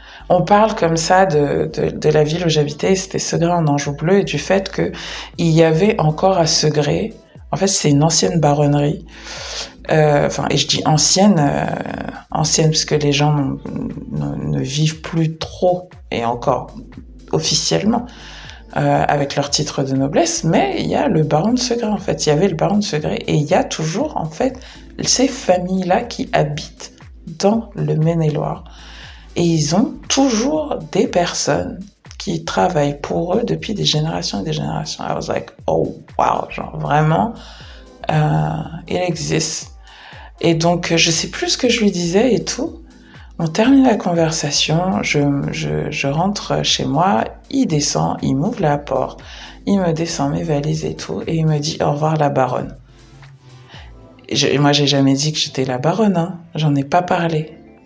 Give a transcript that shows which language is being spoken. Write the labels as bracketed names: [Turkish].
[French] on parle comme ça de la ville où j'habitais, c'était Segré en Anjou Bleu, et du fait qu'il y avait encore à Segré, en fait c'est une ancienne baronnerie, et je dis ancienne parce que les gens ne vivent plus trop, et encore officiellement, avec leur titre de noblesse, mais il y a le baron de Segré, en fait, il y avait le baron de Segré, et il y a toujours, en fait, ces familles-là qui habitent dans le Maine-et-Loire. Et ils ont toujours des personnes qui travaillent pour eux depuis des générations et des générations. [English] I was like, oh wow, [French] genre vraiment, il existe. Et donc, je sais plus ce que je lui disais et tout. On termine la conversation, je rentre chez moi, il descend, il m'ouvre la porte, il me descend mes valises et tout, et il me dit au revoir la baronne. Moi, j'ai jamais dit que j'étais la baronne, hein. J'en ai pas parlé.